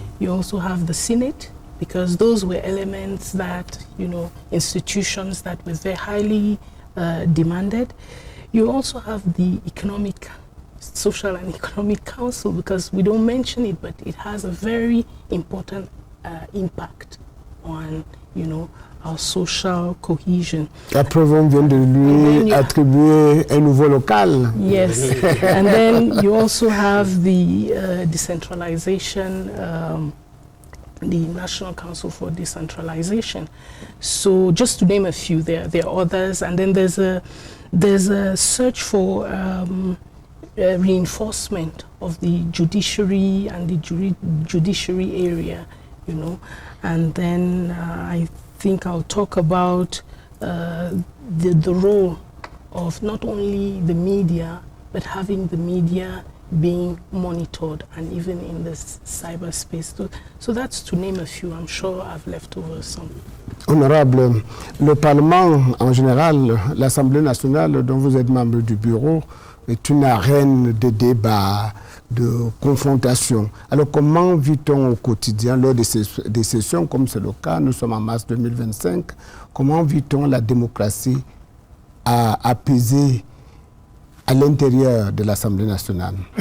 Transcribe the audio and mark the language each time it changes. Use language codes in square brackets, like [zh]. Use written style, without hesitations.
[en] You also have the Senate, because those were elements that, institutions that were very highly demanded. You also have the Social and Economic Council, because we don't mention it, but it has a very important impact on, our social cohesion. [fr] Après, on vient de lui attribuer un nouveau local. [en] Yes, and then you also have the decentralization, the National Council for Decentralization. So just to name a few, there are others, and then there's a search for reinforcement of the judiciary and the judiciary area, and then I think I'll talk about the role of not only the media, but having the media being monitored, and even in the cyberspace. So that's to name a few. I'm sure I've left over some. [fr] Honorable, le Parlement en général, l'Assemblée nationale dont vous êtes membre du bureau, est une arène de débat, de confrontation. Alors comment vit-on au quotidien lors des sessions, comme c'est le cas, nous sommes en mars 2025, comment vit-on la démocratie apaisée à l'intérieur de l'Assemblée nationale?